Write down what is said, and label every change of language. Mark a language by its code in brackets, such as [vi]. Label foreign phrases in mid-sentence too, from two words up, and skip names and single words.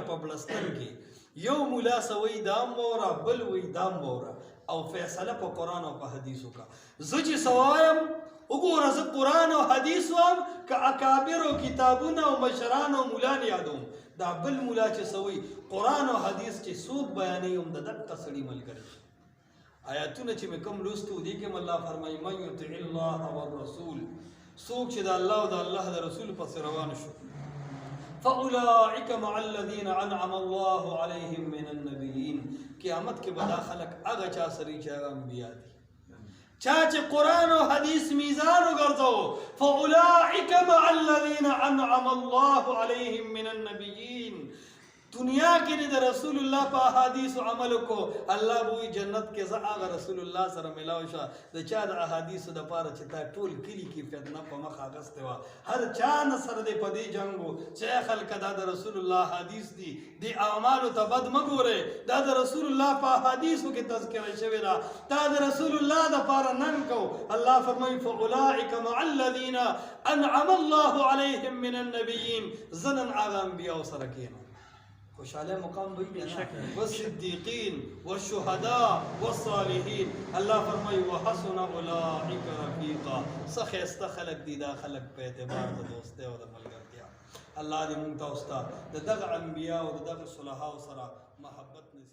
[ps] په بړستن کې یو ملا څه وایي دا هم واوره بل وایي دا هم واوره او فیصله په قرآن او په حدیث وکړه زه چې څه وایم وګوره زه قرآن او حدیث وایم که اکابرو کتابونه او مشران او ملان یادوم دا بل ملا چې څه وایي قرآن او حدیث چې څوک بیانوي هم د دقه سړي ملګری شي آیاتونه چې مې کوم لوستو دي کې الله فرمایي [ar] من یطع الله والرسول [ps] څوک چې د الله او د الله د رسول پسې روان شو [ar] فاولئک مع الذین انعم الله علیهم من النبیین [ps] قیامت کې به دا خلک هغه چا سره چې هغه انبیا دي چا چې قرآن او حدیث میزان وګرځو [ar] فاولئک مع الذین انعم الله علیهم من النبیین [ps] دنیا کې د رسول الله په احادیثو عمل کو الله به وایي جنت کې زه هغه رسول الله سره ملاو شه د چا د احادیثو دپاره چې تا ټول کلي کې فتنه په مخ اخیستې وه هر چا نه سره دی په دې جنګ و چې خلکه دا د رسول الله حدیث دي دې اعمالو ته بد مه ګورئ دا د رسول الله په احادیثو کې تذکره شوې ده دا د رسول الله دپاره نن کو الله فرمایي [ar] فاولئک مع الذین انعم الله علیهم من النبیین [ps] زه نن هغه انبیاو سره کښېنم خوشحاله مقام وي [ar] والصدیقین والشهداء والصالحین [ps] الله فرمایي [ar] وحسن اولئک رفیقا [ps] څه ښایسته خلک دي دا خلک په اعتبار د دوستۍ او د ملګرتیا الله دې موږ تاسو ته د دغه انبیاء او د دغه صلحاو سره محبت